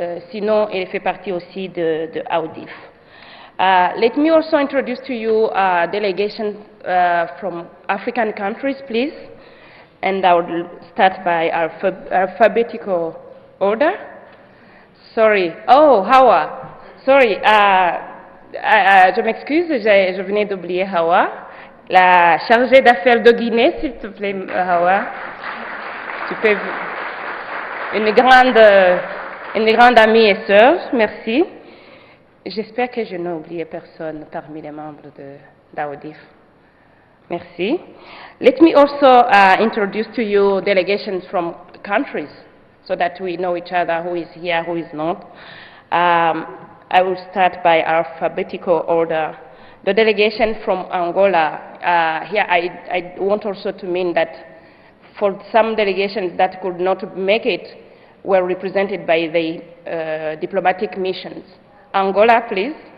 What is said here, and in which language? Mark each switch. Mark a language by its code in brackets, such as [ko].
[fr] Sinon, elle fait partie aussi de AUDIF. [en] Let me also introduce to you a delegation from African countries, please. And I will start by alphabetical order. Sorry. Oh, Hawa. Sorry. [fr] Je m'excuse, je venais d'oublier Hawa. La chargée d'affaires de Guinée, s'il te plaît, Hawa. Tu peux... Une grande amie et sœur, merci. J'espère que je n'ai oublié personne parmi les membres d'AUDIF. Merci. [en] Let me also introduce to you delegations from countries so that we know each other, who is here, who is not. I will start by alphabetical order. The delegation from Angola, here I want also to mean that for some delegations that could not make it were represented by the diplomatic missions. Angola, please.